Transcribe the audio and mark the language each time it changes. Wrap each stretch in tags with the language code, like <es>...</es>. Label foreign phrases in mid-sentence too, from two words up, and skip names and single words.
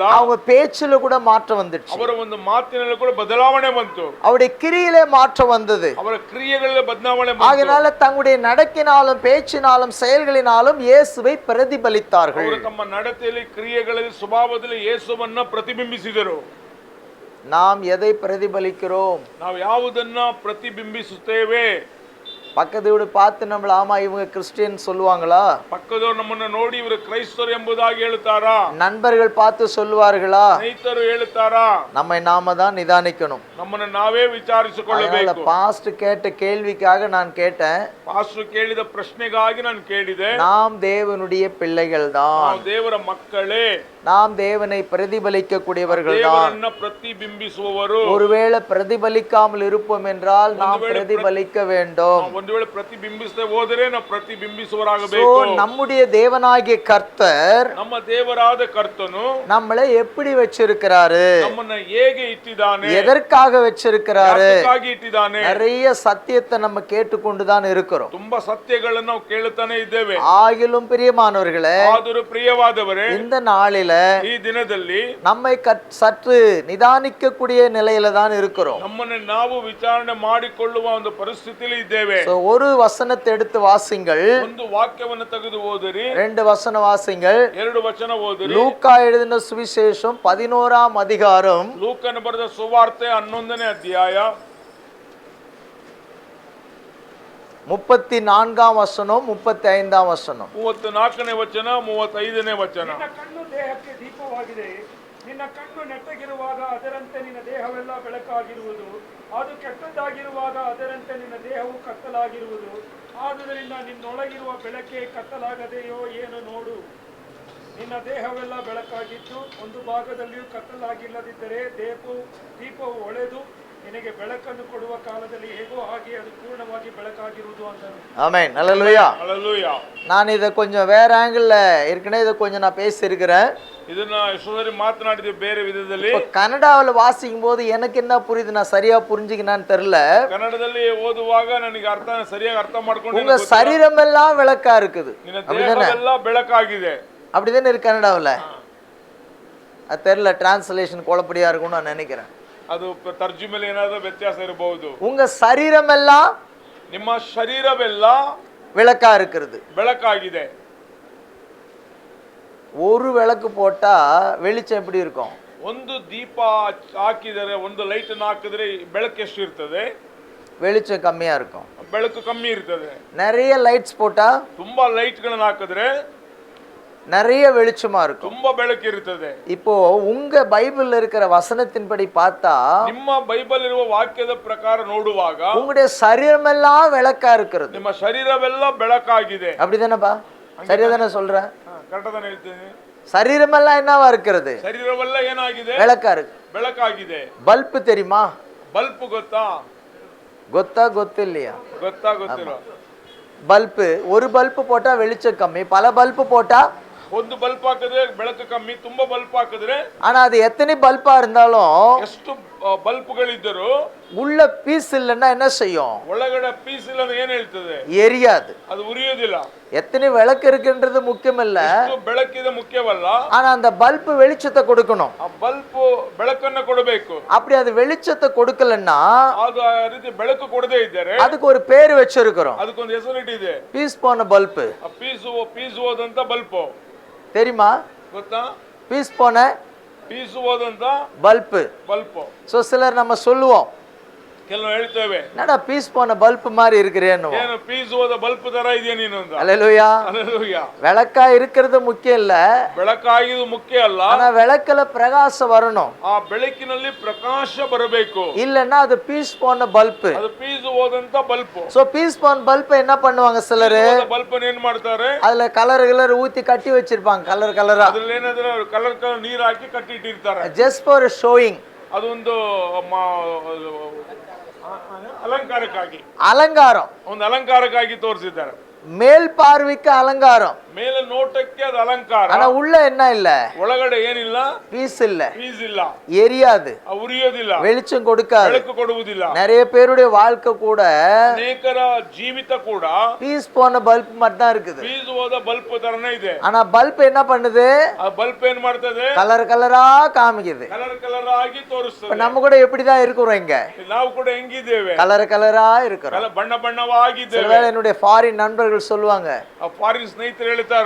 <ta>அவங்க பேச்சுல கூட மாற்றம் வந்துச்சு.</ta> <kn>ಅವರ ಒಂದು ಮಾತಿನಲ್ಲಿ ಕೂಡ ಬದಲಾವಣೆ ಬಂತು.</kn> <ta>அவருடைய கிரியிலே மாற்றம் வந்தது.</ta> <kn>ಅವರ ಕ್ರಿಯೆಗಳಲ್ಲಿ ಬದಲಾವಣೆ ಬಂತು.</kn> <ta>ஆகையால தங்களுடைய நடக்கினாலும், பேச்சினாலும், செயல்களினாலும் இயேசுவை பிரதிபலித்தார்கள்.</ta> <kn>ಅವರು ತಮ್ಮ ನಡತೆಯಲ್ಲಿ, ಕ್ರಿಯೆಗಳಲ್ಲಿ, ಸ್ವಭಾವದಲ್ಲಿ ಯೇಸುವನ್ನ ಪ್ರತಿಬಿಂಬಿಸಿದರು.</kn> <ta>நாம் எதை பிரதிபலிக்கிறோம்?</ta> <kn>ನಾವು ಯಾವುದನ್ನ ಪ್ರತಿಬಿಂಬಿಸುತ್ತೇವೆ?</kn> <ta>பக்கத்து வீடு பார்த்து நம்மள, ஆமா இவங்க கிறிஸ்டியன் சொல்லுவாங்களா?</ta> <kn>ಪಕ್ಕದವರು ನಮ್ಮನ್ನ ನೋಡಿ ಇವರು ಕ್ರೈಸ್ತರು ಎಂಬುದಾಗಿ ಹೇಳುತ್ತಾರಾ?</kn> <ta>நண்பர்கள் பார்த்து சொல்லுவார்களா?</ta> <kn>ಸ್ನೇಹಿತರು ಹೇಳುತ್ತಾರಾ?</kn> <ta>நம்மை நாம தான் நிதானிக்கணும்.</ta> <kn>ನಮ್ಮನ್ನ ನಾವೇ ವಿಚಾರಿಸಿಕೊಳ್ಳಬೇಕು.</kn> <ta>பாஸ்ட் கேட்ட கேள்விக்காக நான் கேட்டேன்.</ta> <kn>ಪಾಸ್ಟರ್ ಕೇಳಿದ ಪ್ರಶ್ನೆಗಾಗಿ ನಾನು ಕೇಳಿದೆ.</kn> <ta>நாம் தேவனுடைய பிள்ளைகள் தான்.</ta> <kn>ನಾವು ದೇವರ ಮಕ್ಕಳೇ.</kn> <ta>நாம் தேவனை பிரதிபலிக்க கூடியவர்கள் தான்.</ta> <kn>ದೇವರನ್ನ ಪ್ರತಿಬಿಂಬಿಸುವವರು.</kn> <ta>ஒருவேளை பிரதிபலிக்காமல் இருப்போம் என்றால் நாம் பிரதிபலிக்க வேண்டும்.</ta> <kn>ಒಂದು ವೇಳೆ ಪ್ರತಿಬಿಂಬಿಸದೆ ಹೋದರೆ ನಾವು ಪ್ರತಿಬಿಂಬಿಸುವರಾಗಬೇಕು.</kn> <ta>நம்முடைய தேவனாகிய கர்த்தர்,</ta> <kn>ನಮ್ಮ ದೇವರಾದ ಕರ್ತನು</kn> <ta>நம்மளை எப்படி வச்சிருக்கிறாரு?</ta> <kn>ನಮ್ಮನ್ನ ಹೇಗೆ ಇಟ್ಟಿದ್ದಾನೆ?</kn> <ta>எதற்காக வச்சிருக்கிறாரு?</ta> <kn>ಯಾಕಾಗಿ ಇಟ್ಟಿದ್ದಾನೆ?</kn> <ta>நிறைய சத்தியத்தை நம்ம கேட்டுக்கொண்டுதான் இருக்கிறோம்.</ta> <kn>ತುಂಬಾ ಸತ್ಯಗಳನ್ನು ನಾವು ಕೇಳುತ್ತಾನೆ ಇದ್ದೇವೆ.</kn> <ta>ஆகிலும் பிரியமானவர்களே,</ta> <kn>ಆದರೂ ಪ್ರಿಯವಾದವರೇ,</kn> <ta>இந்த நாளில</ta> <kn>ಈ ದಿನದಲ್ಲಿ</kn> <ta>நம்மை சற்று நிதானிக்க கூடிய நிலையில தான் இருக்கிறோம்.</ta> <kn>ನಮ್ಮನ್ನು ನಾವು ವಿಚಾರಣೆ ಮಾಡಿಕೊಳ್ಳುವ ಒಂದು ಪರಿಸ್ಥಿತಿಯಲ್ಲಿ ಇದ್ದೇವೆ.</kn> <ta>ஒரு வசனத்தை எடுத்து வாசிங்கள்.</ta> <kn>ಒಂದು ವಾಕ್ಯವನ್ನು ತೆಗೆದು ಓದಿರಿ.</kn> <ta>2 வசனம் வாசிங்கள்.</ta> <kn>2 ವಚನ ಓದಿರಿ.</kn> <ta>லூக்கா எழுதின சுவிசேஷம் 11ஆம் அதிகாரம்,</ta> <kn>ಲೂಕನ ಬರೆದ ಸುವಾರ್ತೆ 11ನೇ ಅಧ್ಯಾಯ</kn> <ta>34ஆம் வசனம், 35ஆம் வசனம்.</ta> <kn>34ನೇ ವಚನ, 35ನೇ ವಚನ. ನಿನ್ನ ಕಣ್ಣು ದೇಹಕ್ಕೆ ದೀಪವಾಗಿದೆ. ನಿನ್ನ ಕಣ್ಣು ನೆಟ್ಟಗಿರುವಾಗ ಅದರಂತೆ ನಿನ್ನ ದೇಹವೆಲ್ಲ ಬೆಳಕಾಗಿರುವುದು. ಅದು ಕೆಟ್ಟದ್ದಾಗಿರುವಾಗ ಅದರಂತೆ ನಿನ್ನ ದೇಹವು ಕತ್ತಲಾಗಿರುವುದು. ಆದುದರಿಂದ ನಿನ್ನೊಳಗಿರುವ ಬೆಳಕೆ ಕತ್ತಲಾಗದೆಯೋ ಏನು ನೋಡು. ನಿನ್ನ ದೇಹವೆಲ್ಲ ಬೆಳಕಾಗಿದ್ದು ಒಂದು ಭಾಗದಲ್ಲಿಯೂ ಕತ್ತಲಾಗಿಲ್ಲದಿದ್ದರೆ ದೀಪವು ಹೊಳೆದು ನಿನಗೆ ಬೆಳಕನ್ನು ಕೊಡುವ ಕಾಲದಲ್ಲಿ ಹೇಗೋ ಹಾಗೆ ಅದು ಪೂರ್ಣವಾಗಿ ಬೆಳಕಾಗಿರುವುದು ಅಂದರು.</kn> <ta>ஆமென். அல்லேலூயா. ஹalleluya. நான் இதை கொஞ்சம் வேற ஆங்கிள் ஏற்கனவே இதை கொஞ்சம் நான் பேசியிருக்கிறேன்.</ta> <kn>ಇದನ್ನ ಎಷ್ಟೊಂದ್ಸರಿ ಮಾತನಾಡಿದ್ವಿ ಬೇರೆ ವಿಧದಲ್ಲಿ.</kn> <ta>இப்போ கன்னடாவில் வாசிக்கும் போது எனக்கு என்ன புரியுது, நான் சரியா புரிஞ்சுக்கினான்னு தெரியல.</ta> <kn>ಕನ್ನಡದಲ್ಲಿ ಓದುವಾಗ ನನಗೆ ಸರಿಯಾಗಿ ಅರ್ಥ ಮಾಡ್ಕೊಂಡು</kn> <ta>உங்க சரீரம் எல்லாம் விளக்கா இருக்குது,</ta> <kn>ನಿನ್ನ ದೇಹವೆಲ್ಲ ಬೆಳಕಾಗಿದೆ.</kn> <ta>அப்படிதானே இருக்கு கன்னடாவில். அது தெரியல, டிரான்ஸ்லேஷன் குழப்படியா இருக்கும்னு நான் நினைக்கிறேன்.</ta> <kn>ಅದು ತರ್ಜುಮೆಯಲ್ಲಿ ಏನಾದರೂ ವ್ಯತ್ಯಾಸ ಇರಬಹುದು.</kn> <ta>உங்க சரீரம் எல்லாம்</ta> <kn>ನಿಮ್ಮ ಶರೀರವೆಲ್ಲ</kn> <ta>விளக்கா இருக்கிறது,</ta> <kn>ಬೆಳಕಾಗಿದೆ.</kn> <ta>ஒரு விளக்கு போட்டா வெளிச்சம் எப்படி இருக்கும்?</ta> <kn>ಒಂದು ದೀಪ ಹಾಕಿದರೆ, ಒಂದು ಲೈಟ್ ಅನ್ನು ಹಾಕಿದ್ರೆ ಬೆಳಕು ಎಷ್ಟು ಇರ್ತದೆ?</kn> <ta>வெளிச்சம் கம்மியா இருக்கும்.</ta> <kn>ಬೆಳಕು ಕಮ್ಮಿ ಇರ್ತದೆ.</kn> <ta>நிறைய லைட்ஸ் போட்டா</ta> <kn>ತುಂಬಾ ಲೈಟ್ ಗಳನ್ನು ಹಾಕಿದ್ರೆ</kn> <ta>நிறைய வெளிச்சமா இருக்கும்,</ta> <kn>ತುಂಬಾ ಬೆಳಕು ಇರುತ್ತದೆ.</kn> <ta>இப்போ உங்க பைபிள்ல இருக்கிற வசனத்தின்படி பார்த்தா,</ta> <kn>ನಿಮ್ಮ ಬೈಬಲ್ ಇರುವ ವಾಕ್ಯದ ಪ್ರಕಾರ ನೋಡುವಾಗ</kn> <ta>உங்களுடைய சரீரம் எல்லாம் விளக்கா இருக்கிறது.</ta> <kn>ನಿಮ್ಮ ಶರೀರವೆಲ್ಲ ಬೆಳಕಾಗಿದೆ.</kn> <ta>அப்படிதானப்பா? சரியா தானே சொல்றேன்?</ta> <kn>ಕರೆಕ್ಟಾಗಿ ಹೇಳ್ತೀನಿ.</kn> <ta>சரீரம் எல்லாம் என்னவா இருக்கிறது?</ta> <kn>ಶರೀರವೆಲ್ಲ ಏನಾಗಿದೆ?</kn> <ta>விளக்கா இருக்கு.</ta> <kn>ಬೆಳಕಾಗಿದೆ.</kn> <ta>பல்ப் தெரியுமா?</ta> <kn>ಬಲ್ಪ್ ಗೊತ್ತಾ? ಗೊತ್ತಾ ಗೊತ್ತಿಲ್லையா? ಗೊತ್ತಿಲ್ಲ.</kn> <ta>பல்ப், ஒரு பல்ப் போட்டா வெளிச்சம் கம்மி, பல பல்ப் போட்டா</ta> <kn>ಒಂದು ಬಲ್ಪ್ ಹಾಕಿದ್ರೆ ಬೆಳಕು ಕಮ್ಮಿ, ತುಂಬಾ ಬಲ್ಪ್ ಹಾಕಿದ್ರೆ.</kn> <ta>ஆனா அது எத்தனை பல்பா இருந்தாலும்</ta> <kn>ಎಷ್ಟು ಬಲ್ಪ್ಗಳಿದ್ದರೂ</kn> <ta>உள்ள பீஸ் இல்லைன்னா என்ன செய்யும்?</ta> <kn>ಒಳಗಡೆ ಪೀಸ್ ಇಲ್ಲ ಅಂದ್ರೆ ಏನ್ ಹೇಳ್ತದೆ?</kn> <ta>எரியாது.</ta> <kn>ಅದು ಉರಿಯೋದಿಲ್ಲ.</kn> <ta>எத்தனை விளக்கு இருக்குன்றது முக்கியம் இல்ல,</ta> <kn>ಬೆಳಕಿದೆ ಮುಖ್ಯವಲ್ಲ.</kn> <ta>ஆனா அந்த பல்ப் வெளிச்சத்தை கொடுக்கணும்.</ta> <kn>ಆ ಬಲ್ಪ್ ಬೆಳಕನ್ನ ಕೊಡಬೇಕು.</kn> <ta>அப்படி அது வெளிச்சத்தை கொடுக்கலன்னா,</ta> <kn>ಅದು ಆ ರೀತಿ ಬೆಳಕು ಕೊಡದೇ ಇದ್ದರೆ</kn> <ta>அதுக்கு ஒரு பேர் வச்சிருக்கிறோம்.</ta> <kn>ಅದಕ್ಕೊಂದು ಹೆಸರಿಟ್ಟಿದೆ,</kn> <ta>பீஸ் போன பல்ப்.</ta> <kn>ಪೀಸ್ ಹೋದಂತ ಬಲ್ಪ್.</kn> <ta>தெரியுமா?</ta> <kn>ಗೊತ್ತಾ?</kn> <ta>பீஸ் போன</ta> <kn>ಪೀಸ್ ಹೋದಂತ</kn> <ta>பல்ப்.</ta> <kn>ಬಲ್ಪ್.</kn> <ta>சோ சிலர் நம்ம சொல்லுவோம்,</ta> <kn>ಕೆಲವು ಹೇಳ್ತೇವೆ,</kn> <ta>என்னடா பீஸ் போன பல்ப் மாதிரி இருக்கிறேன்னு.</ta> <kn>ಏನು ಪೀಸ್ ಹೋದ ಬಲ್ಪ್ ತರ ಇದೆಯಾ ನೀನು ಅಂತ.</kn> <ta>அல்லேலூயா.</ta> <kn>ಹಲ್ಲೆಲೂಯಾ.</kn> <ta>விளக்கா இருக்கிறது முக்கியம் இல்ல,</ta> <kn>ಬೆಳಕಾಗಿದು ಮುಖ್ಯ ಅಲ್ಲ,</kn> <ta>ஆனா விளக்குல பிரகாசம் வரணும்.</ta> <kn>ಆ ಬೆಳಕಿನಲ್ಲಿ ಪ್ರಕಾಶ ಬರಬೇಕು.</kn> <ta>இல்லன்னா அது பீஸ் போன பல்ப்.</ta> <kn>ಅದು ಪೀಸ್ ಹೋದಂತ ಬಲ್ಪ್.</kn> <ta>சோ பீஸ் போன பல்ப் என்ன பண்ணுவாங்க சிலரு?</ta> <kn>ಬಲ್ಪ್ ಏನ್ ಮಾಡ್ತಾರೆ?</kn> <ta>அதுல கலர் ஊத்தி கட்டி வச்சிருப்பாங்க, கலரா.</ta> <kn>ಅದ್ರಲ್ಲಿ ಏನಾದ್ರೆ ಕಲರ್ ನೀರ್ ಹಾಕಿ ಕಟ್ಟಿಟ್ಟಿರ್ತಾರೆ.</kn> <en>just for showing.</en> <kn>ಅದೊಂದು ಅಲಂಕಾರಕ್ಕಾಗಿ,</kn> <ta>அலங்காரம்,</ta> <kn>ಒಂದು ಅಲಂಕಾರಕ್ಕಾಗಿ ತೋರಿಸಿದ್ದಾರೆ.</kn> <ta>மேல் பார்வைக்கு அலங்காரம்,</ta> <kn>ಮೇಲೆ ನೋಟಕ್ಕೆ ಅದು ಅಲಂಕಾರ.</kn> <ta>ஆனா உள்ள என்ன இல்ல?</ta> <kn>ಒಳಗಡೆ ಏನಿಲ್ಲ,</kn> <ta>பீஸ் இல்ல,</ta> <kn>ಪೀಸ್ ಇಲ್ಲ,</kn> <ta>எரியாது,</ta> <kn>ಉರಿಯೋದಿಲ್ಲ,</kn> <ta>வெளிச்சம் கொடுக்காது,</ta> <kn>ಬೆಳಕು ಕೊಡುವುದಿಲ್ಲ.</kn> <ta>நிறைய பேருடைய வாழ்க்கை கூட</ta> <kn>ಅನೇಕರ ಜೀವಿತ ಕೂಡ</kn> <ta>பீஸ் போன பல்ப் மட்டும் தான் இருக்குது.</ta> <kn>ಪೀಸ್ ಹೋದ ಬಲ್ಪ್ ತರನೇ ಇದೆ.</kn> <ta>ஆனா பல்ப் என்ன பண்ணுது?</ta> <kn>ಆ ಬಲ್ಪ್ ಏನ್ ಮಾಡ್ತದೆ?</kn> <ta>கலரா காமிக்குது.</ta> <kn>ಕಲರ್ ಆಗಿ ತೋರಿಸ್ತದೆ.</kn> <ta>நம்ம கூட எப்படிதான் இருக்கிறோம்? இங்க</ta> <kn>ನಾವು ಕೂಡ ಹೆಂಗಿದ್ದೇವೆ?</kn> <ta>கலரா இருக்கிறோம்.</ta> <kn>ಬಣ್ಣವಾಗಿದ್ದೇವೆ.</kn> <ta>சிலவேளை என்னுடைய ஃபாரின் நண்பர்கள் சொல்லுவாங்க,</ta> <kn>ಫಾರಿನ್ ಸ್ನೇಹಿತರು ಹೇಳ್ತಾರೆ,</kn>